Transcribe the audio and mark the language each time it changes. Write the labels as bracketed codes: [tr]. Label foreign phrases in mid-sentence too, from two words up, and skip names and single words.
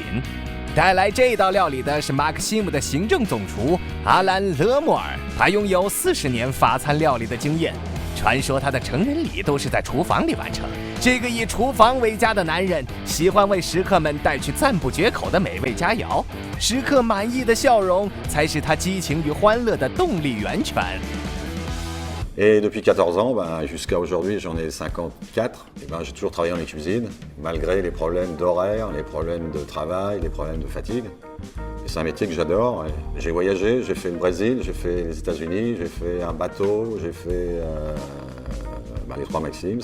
[zh] 带来这道料理的是马克西姆的行政总厨阿兰·勒莫尔，他拥有40年法餐料理的经验。传说他的成人礼都是在厨房里完成。这个以厨房为家的男人，喜欢为食客们带去赞不绝口的美味佳肴。食客满意的笑容，才是他激情与欢乐的动力源泉。 [fr] Et depuis 14 ans, jusqu'à aujourd'hui, j'en ai 54. J'ai toujours travaillé dans les cuisines, malgré les problèmes d'horaire, les problèmes de travail, les problèmes de fatigue. Et c'est un métier que j'adore. J'ai voyagé, j'ai fait le Brésil, j'ai fait les États-Unis, j'ai fait un bateau, j'ai fait les 3 Maxims.